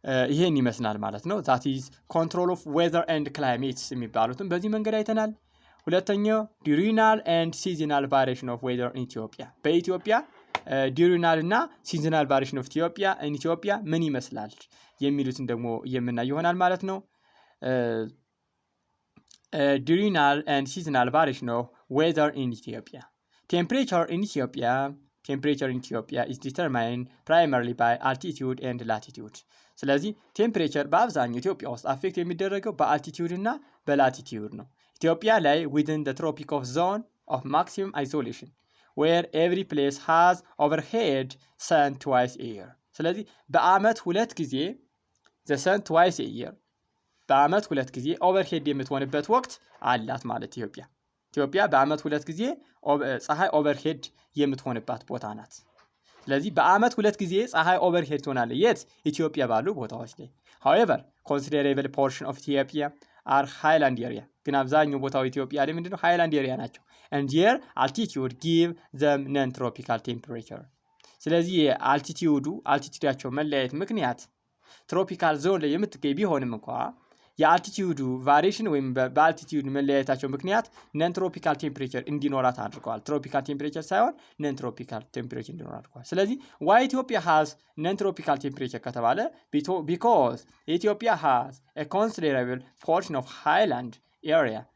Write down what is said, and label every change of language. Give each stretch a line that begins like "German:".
Amharic: ይሄን ይመስላል ማለት ነው።
English: ዛት ኢዝ ኮንትሮል ኦፍ ዌዘር ኤንድ ክላይሜትስ
Amharic: የሚባሉትን በዚህ መንገድ አይተናል። ሁለተኛው ዲዩሪናል ኤንድ ሲዝናል ቫሪዬሽን ኦፍ ዌዘር ኢን ኢትዮጵያ። በኢትዮጵያ ዲዩሪናል እና ሲዝናል ቫሪዬሽን ኦፍ ኢትዮጵያ ምን ይመስላል የሚሉትን ደግሞ የምናይ ይሆናል ማለት ነው።
English: diurnal and seasonal variation of weather in Ethiopia. Temperature in Ethiopia is determined primarily by altitude and latitude.
Amharic: ስለዚህ ቴምፕሬቸር በአብዛኛው ኢትዮጵያ ውስጥ አፌክት የሚደረገው በአልቲቲዩድ እና በላቲቲዩድ ነው። ኢትዮጵያ ላይ
English: within the tropic of zone of maximum isolation where every place has overhead sun twice a year.
Amharic: ስለዚህ በአመት ሁለት ጊዜ
English: the sun twice a year
Amharic: በአመት ሁለት ጊዜ ኦቨርሄድ የምትሆንበት ወቅት አላት ማለት ኢትዮጵያ በአመት ሁለት ጊዜ ፀሐይ ኦቨርሄድ የምትሆንባት ቦታ ናት። ስለዚህ በአመት ሁለት ጊዜ ፀሐይ ኦቨርሄድ ትሆናለች። የት? ኢትዮጵያ ባሉ ቦታዎች ላይ።
English: however considerable portion of Ethiopia are highland area
Amharic: ግን አብዛኛው ቦታው ኢትዮጵያ ላይ ምንድነው?
English: highland area
Amharic: ናቸው።
English: and their altitude give them non-tropical temperature.
Amharic: ስለዚህ አልቲቲዩዳቸው መለያየት ምክንያት ትሮፒካል ዞን ላይ የምትገኝ ቢሆንም እንኳን የአልቲቲዩዱ ቫሪዬሽን ወይም በአልቲቲዩድ መለያየታቸው ምክንያት ነን ትሮፒካል ቴምፕሬቸር እንዲኖራት አድርገዋል። ትሮፒካል ቴምፕሬቸር ሳይሆን ነን ትሮፒካል ቴምፕሬቸር እንዲኖር አድርገዋል። ስለዚህ
English: ዋይ ኢትዮጵያ ሃዝ ነን ትሮፒካል ቴምፕሬቸር
Amharic: ከተባለ
English: ቢኮዝ ኢትዮጵያ ሃዝ a considerable portion of highland area.